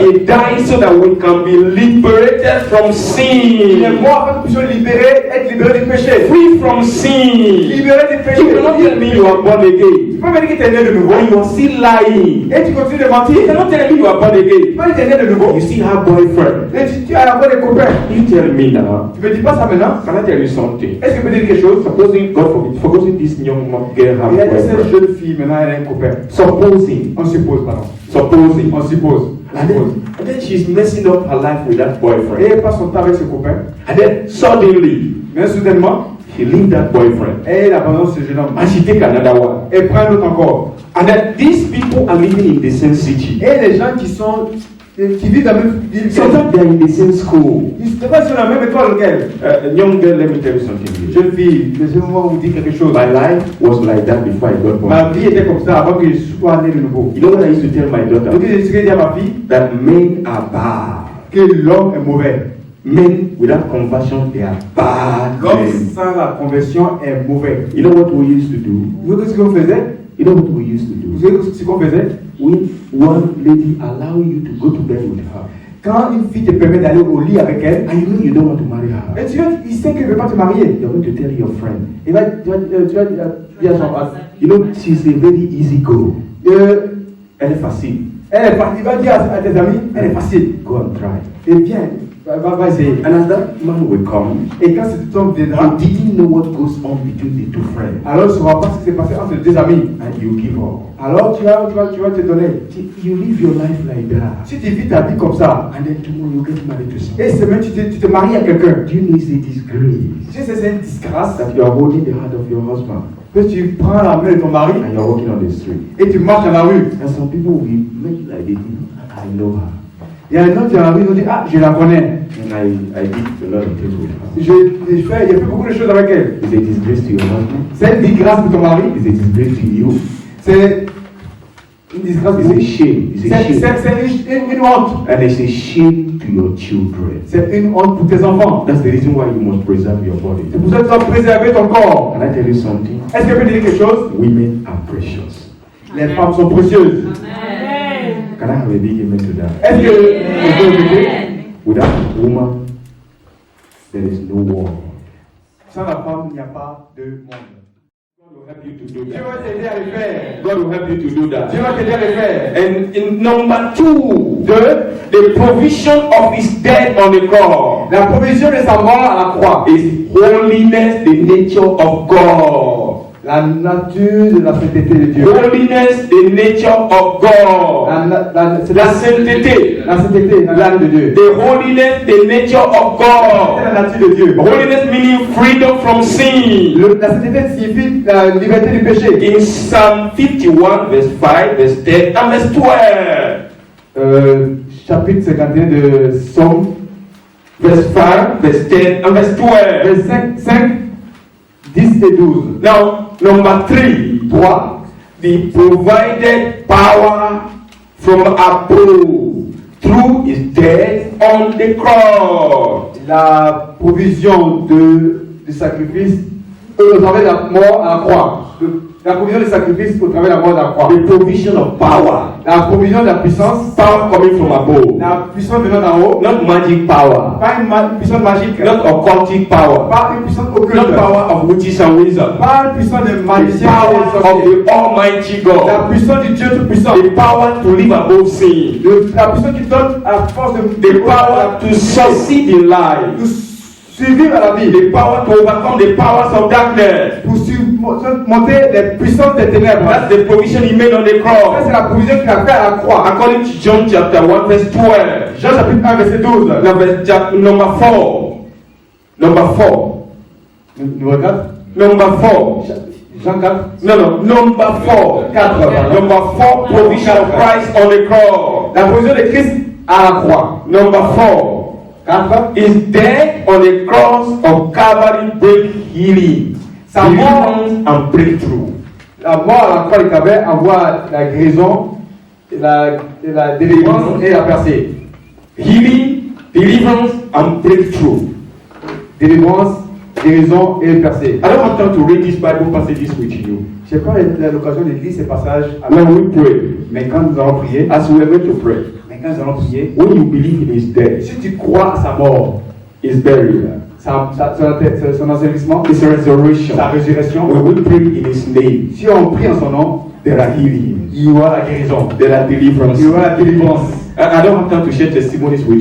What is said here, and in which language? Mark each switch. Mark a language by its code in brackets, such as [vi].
[en] He died so that we can be liberated from [fr] Il [en] sin. [fr] est mort afin que nous puissions être libérés du péché. [en] Free from sin. [fr] Libérés du péché. [en] You cannot tell me you are born again. [fr] Tu peux me dire que tu es né de nouveau. [en] And you are still lying. [fr] Et tu continues de mentir. [en] You cannot tell me you are born again. [fr] Tu peux dire que tu es né de nouveau. [en] You still have boyfriend. [fr] Et tu as encore des copains. [en] You tell me now. [fr] Tu me dis pas ça maintenant. [en] Can I tell you something? [fr] Est-ce que tu peux dire quelque chose? [en] Supposing God forbid, supposing this young girl have [fr] Il y a cette [en] boyfriend. [fr] jeune fille maintenant, elle a un copain. [en] Supposing. [fr] On suppose, pardon. [en] Supposing. [fr] On suppose. [en] And then she's messing up her life with that [fr] Et [en] boyfriend. [fr] elle passe son temps avec ses copains. [en] And then suddenly, [fr] Mais soudainement, [en] she leave that boyfriend. [fr] elle abandonne ce jeune homme. [en] And she take another one. [fr] Elle prend un autre encore. [en] And then these people are living in the same city. [fr] Et les gens qui vivent dans la même ville, [en] Sometimes they are in the same school. [fr] ils ne sont pas sur la même école qu'elle. [en] Young girl, let me tell you something here. [fr] Jeune fille, laissez-moi vous dire quelque chose. [en] My life was like that before I got born. [fr] Ma vie était comme ça avant que je sois né de nouveau. [en] You know what I used to tell my daughter? [fr] Donc je disais à ma fille [en] That men are bad. [fr] que l'homme est mauvais. [en] Men without conversion, they are bad [fr] L'homme [en] men. [fr] sans la conversion est mauvais. [en] You know what we used to do? [fr] Vous savez ce qu'on faisait? [en] You know what we used to [fr] Vous [en] do? [fr] savez ce qu'on faisait? [en] When one lady allow you to go to bed with her, [fr] Quand une fille te permet d'aller au lit avec elle, [en] and you know you don't want to marry her, [fr] et il sait qu'elle ne veut pas te marier. [en] you're going to tell your friend, [fr] Tu vas dire à son [en] you know, she's a very easy girl. [fr] Elle est facile. il va dire à tes amis, elle est facile. [en] Go and try. [fr] Et viens, va essayer. [en] And as that man will come, [fr] Et quand cet homme viendra, [en] you didn't know what goes on between the two friends, [fr] alors tu ne sauras pas ce qui s'est passé entre les deux amis. [en] and you give up. [fr] Alors tu vas te donner. [en] You live your life like that, [fr] Si tu vis ta vie comme ça, [en] and then tomorrow you get married to someone. [fr] et semaine tu te maries à quelqu'un, [en] Do you know it's a disgrace [fr] tu sais, c'est une disgrâce [en] that you are holding the hand of your husband [fr] que tu prends la main de ton mari [en] and you're walking on the street? [fr] et tu marches dans la rue. [en] And some people will make it like they do. I know her. [fr] Il y a un autre qui est dans la rue, ils vont dire, ah, je la connais. [en] And I did a lot of things with her. [fr] Il y a fait beaucoup de choses avec elle. [en] It's a disgrace to your husband. [fr] C'est une disgrâce pour ton mari. [en] It's a disgrace to you. [fr] C'est une disgrâce [en] It's [fr] pour [en] a shame. It's a shame. [fr] C'est une honte. [en] And it's a shame to your children. [fr] C'est une honte pour tes enfants. [en] That's the reason why you must preserve your body. [fr] C'est pour ça que tu dois préserver ton corps. [en] Can I tell you something? [fr] Est-ce que je peux dire quelque chose? [en] Women are precious. [fr] Les femmes sont précieuses. [en] Can I have a big amen to that? [fr] Est-ce que je peux répéter? [en] Without a woman, there is no world. [fr] Sans la femme, il n'y a pas de monde. [en] God will help you to do [fr] Dieu [en] that. [fr] va t'aider à le faire. [en] God will help you to do [fr] Dieu [en] that. [fr] va t'aider à le faire. [en] And in number 2, the provision of his death on the cross [fr] La provision de sa mort à la croix. [en] is holiness, the nature of God. [fr] La nature de la sainteté de Dieu. [en] Holiness, the nature of God. [fr] C'est La sainteté. la sainteté, la nature de Dieu. [en] The holiness, the nature of [fr] C'est [en] God. [fr] la nature de Dieu. [en] Holiness meaning freedom from sin. [fr] La sainteté signifie la liberté du péché. [en] In Psalm 51, verse 5, verse 10, and verse 12. [fr] Chapitre 51 de Somme, [en] Verse 5, verse 10, and verse 12. [fr] verset 5, 10 et 12. [en] Now, number 3, [fr] 3. [en] the provided power from above through his death on the cross. [fr] La provision de du sacrifice au travers de la mort à la croix. La provision du sacrifice au travers de la mort à la croix. [en] The provision of power. [fr] La provision de la puissance. [en] Power coming from above. [fr] La puissance venant d'en haut. [en] Not magic power. [fr] Pas une puissance magique. [en] Not occultic power. [fr] Pas une puissance occulte. [en] Not power of witches and wizards. [fr] Pas une puissance de [en] The [fr] magicien. [en] power of the Almighty [fr] La [en] God. [fr] puissance du Dieu Tout-Puissant. [en] The power to live above sin. [fr] La puissance qui donne à la force de [en] The power to succeed in life. [fr] de survivre à la vie. [en] The power to overcome the powers of darkness. [fr] Pour surmonter les puissances des ténèbres. [en] That's the provision he made on the cross. [fr] c'est la provision qu'il a fait à la croix. [en] According to John chapter 1 verse 12. [fr] Jean chapitre 1 verset 12. [en] Number 4. Number 4. [fr] Numéro 4. [en] Number 4. [fr] Jean 4. [en] No. Number 4. [fr] 4. pardon. [en] Number 4 provision of Christ on the cross. [fr] La provision de Christ à la croix. [en] Number 4. [fr] 4. [en] His death on the cross of Calvary bring healing, [fr] Sa mort, [en] deliverance and breakthrough. [fr] la mort à la croix du Calvaire envoie la guérison, la délivrance et la percée. [en] Healing, deliverance and breakthrough. [fr] Délivrance, guérison et percée. [en] I don't have time to read these Bible passages with you. [fr] Je n'ai pas l'occasion de lire ces passages. [en] When we pray, [fr] Mais quand nous allons prier, [en] as we are going to pray, [fr] mais quand nous allons prier, [en] when you believe in his death, [fr] si tu crois à sa mort, [en] his burial, [fr] son ensevelissement, [en] his resurrection, [fr] sa résurrection, [en] when we pray in his name, [fr] si on prie en son nom, [en] there are healings, [fr] il y aura la guérison, [en] there are deliverances. [fr] il y aura la délivrance. [en] I don't have time to share testimonies with